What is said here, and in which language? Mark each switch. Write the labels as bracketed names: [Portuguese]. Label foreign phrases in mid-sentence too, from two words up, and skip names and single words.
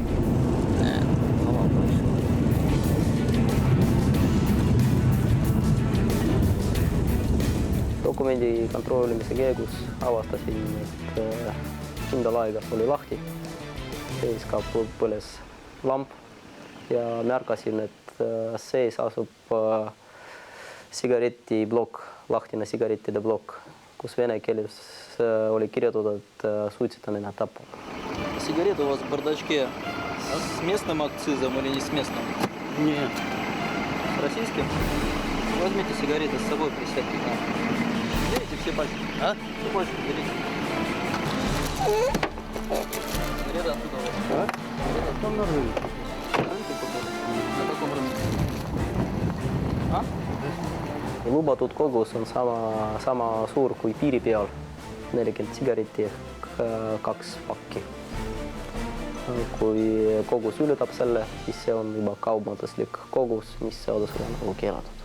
[Estonian] Dokumendi kontrollimise käigus avastasin, et kindlalaegas oli lahti. Sees ka põles lamp. Ja märkasin, et sees asub sigaretiblokk, lahtine sigarettide blokk, kus vene keeles oli kirjutatud, et suitsetamine tapab. [Russian] Сигарет у вас в бардачке с местным акцизом или не с местным? Нет. С российским? Возьмите сигареты с собой, присядьте к нам. Берите все пачки. А? Все пачки берите. Сигареты оттуда у вас. А? Там на рынке. На каком рынке? А? [Estonian] Lubatud kogus on sama suur kui piiri peal, 40 sigaretti ehk 2 pakki. Kui kogus ületab selle, siis see on juba kaubanduslik kogus, mis seadusega on nagu keelatud.